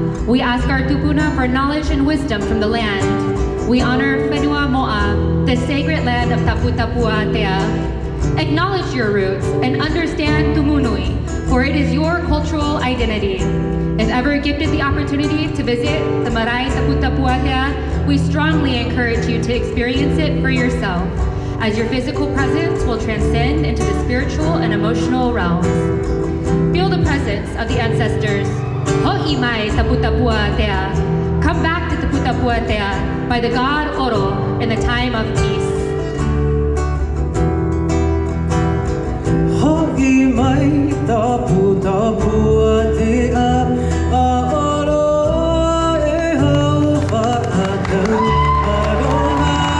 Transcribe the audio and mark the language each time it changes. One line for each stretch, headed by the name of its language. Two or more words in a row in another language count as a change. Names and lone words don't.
English: We ask our Tupuna for knowledge and wisdom from the land. We honor
Tahitian: Fenua moʻa,
English: the sacred land of Tapuatapuātea. Acknowledge your roots and understand
Tahitian: TUMU NUI,
English: for it is your cultural identity. If ever gifted the opportunity to visit the marae Tapuatapuātea, we strongly encourage you to experience it for yourself, as your physical presence will transcend into the spiritual and emotional realms. Feel the presence of the ancestors.
Tahitian: Hoike mai Tapuatapuātea.
English: Come back to Tapuatapuātea by the god Oro in the time of peace.
Tahitian: Hoike mai Tapuatapuātea. Oro e hau whaatau aroha.